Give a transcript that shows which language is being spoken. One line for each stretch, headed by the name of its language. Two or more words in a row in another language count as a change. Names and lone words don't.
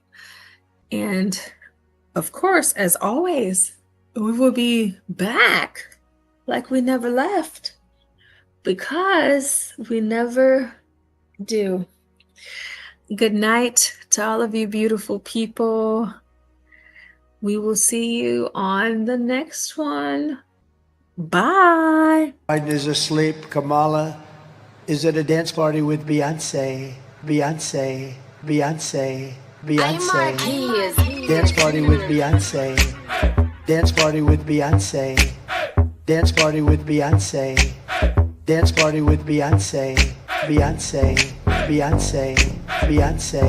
English: And of course, as always, we will be back like we never left, because we never do. Good night to all of you beautiful people. We will see you on the next one. Bye. Biden is asleep. Kamala is at a dance party with Beyonce. Beyonce. Beyonce. Beyonce. Dance party with Beyonce. Dance party with Beyonce. Dance party with Beyonce. Dance party with Beyonce. Beyonce. Beyonce. Beyonce.